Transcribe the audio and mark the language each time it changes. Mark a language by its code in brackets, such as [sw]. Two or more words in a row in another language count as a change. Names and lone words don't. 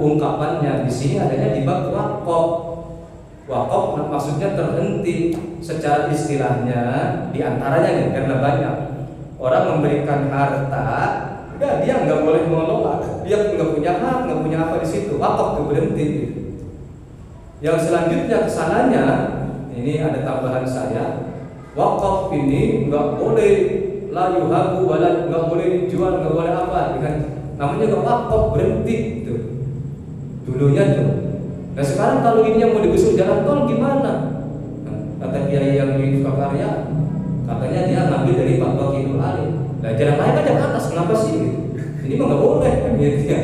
[id] Ungkapannya di sini adanya di bab wakaf. Wakaf maksudnya terhenti secara istilahnya, diantaranya nih karena banyak orang memberikan harta, ya dia nggak boleh mengelola, dia nggak punya hak, nggak punya apa di situ. Wakaf tuh berhenti. Yang selanjutnya kesananya, ini ada tambahan saya, wakaf ini nggak boleh [ar] لا يوهب ولا, [id] nggak boleh dijual, nggak boleh apa, kan? Namanya nggak wakaf, berhenti tuh. Dulunya tuh. Nah sekarang kalau ini yang mau digusur jalan tol gimana? Kata kiai yang di Karya, katanya dia ngambil dari Pak Bakirul Alim. Nah jalan lain aja ke atas, kenapa sih? Ini mah nggak boleh kan gitu ya.